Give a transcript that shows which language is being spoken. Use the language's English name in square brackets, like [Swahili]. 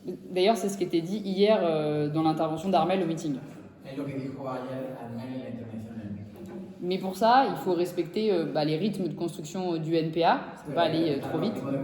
[French] D'ailleurs, c'est ce qui était dit hier dans l'intervention d'Armel au meeting. [Spanish] Es lo que dijo ayer Armel en la intervención en el meeting. [French] Mais pour ça, il faut respecter les rythmes de construction du NPA, ça ne peut pas aller trop vite.